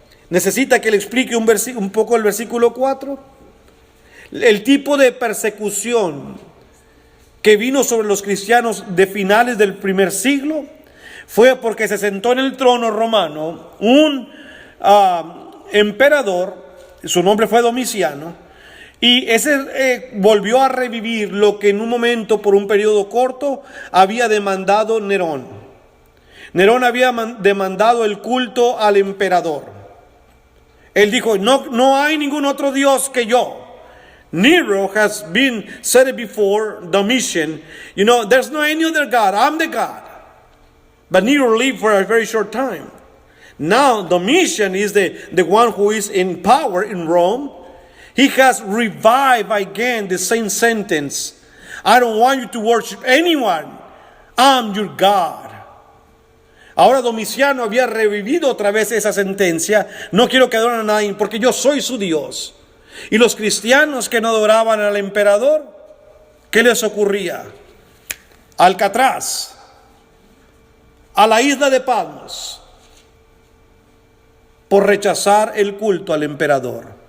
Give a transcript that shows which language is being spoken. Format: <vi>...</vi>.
<es>¿Necesita que le explique un poco el versículo 4? El tipo de persecución que vino sobre los cristianos de finales del primer siglo fue porque se sentó en el trono romano un emperador, su nombre fue Domiciano, y ese volvió a revivir lo que en un momento, por un periodo corto, había demandado Nerón. Nerón había demandado el culto al emperador. Él dijo, no hay ningún otro Dios que yo.</es> <en>Nero has been said it before, Domitian, there's no any other God, I'm the God. But Nero lived for a very short time. Now Domitian is the one who is in power in Rome. He has revived again the same sentence. I don't want you to worship anyone. I'm your God.</en> <es>Ahora Domiciano había revivido otra vez esa sentencia. No quiero que adoren a nadie porque yo soy su Dios. Y los cristianos que no adoraban al emperador, ¿qué les ocurría? Alcatraz, a la isla de Patmos, por rechazar el culto al emperador.</es>